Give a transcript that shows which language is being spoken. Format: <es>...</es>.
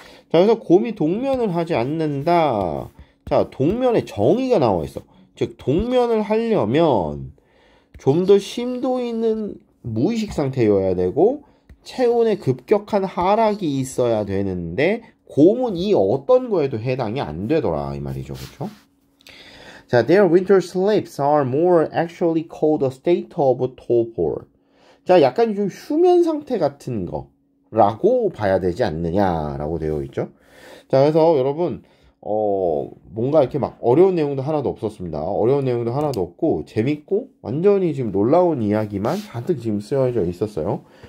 <ko>자, 그래서 곰이 동면을 하지 않는다. 자, 동면에 정의가 나와 있어. 즉 동면을 하려면 좀 더 심도 있는 무의식 상태여야 되고 체온의 급격한 하락이 있어야 되는데 곰은 이 어떤 거에도 해당이 안 되더라 이 말이죠. 그렇죠?</ko> <en>자, their winter sleeps are more actually called a state of torpor.</en> <ko>자, 약간 좀 휴면 상태 같은 거라고 봐야 되지 않느냐라고 되어 있죠. 자, 그래서 여러분 뭔가 이렇게 막 어려운 내용도 하나도 없었습니다. 어려운 내용도 하나도 없고 재밌고 완전히 지금 놀라운 이야기만 잔뜩 지금 쓰여져 있었어요.</ko>